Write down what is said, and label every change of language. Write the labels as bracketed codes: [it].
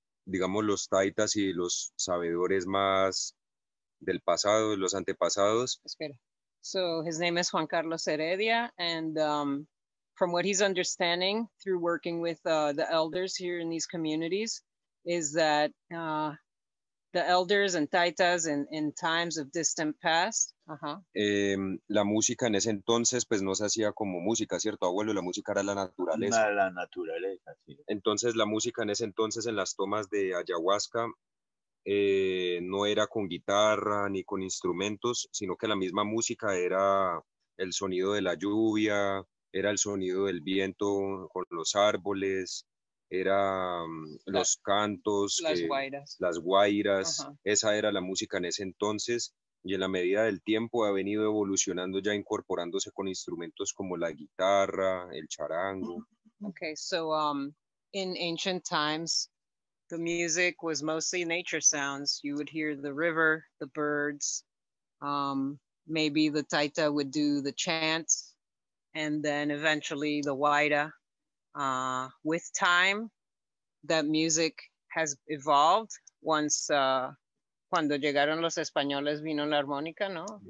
[es] digamos, los taitas y los sabedores más del pasado, los antepasados. Espera. [en] So his name is Juan Carlos Heredia, and from what he's understanding through working with the elders here in these communities is that the elders and taitas in times of distant past. [es] La música en ese entonces pues no se hacía como música, ¿cierto, abuelo? La música era la naturaleza. La naturaleza, sí. Entonces la música en ese entonces en las tomas de ayahuasca no era con guitarra ni con instrumentos, sino que la misma música era el sonido de la lluvia, era el sonido del viento con los árboles, era los cantos, las guairas, esa era la música en ese entonces, y en la medida del tiempo ha venido evolucionando, ya incorporándose con instrumentos como la guitarra, el charango. [en] Okay, so in ancient times, the music was mostly nature sounds. You would hear the river, the birds, maybe the taita would do the chants, and then eventually the waida. With time, that music has evolved. [es] Once cuando llegaron los españoles vino la armónica, ¿no?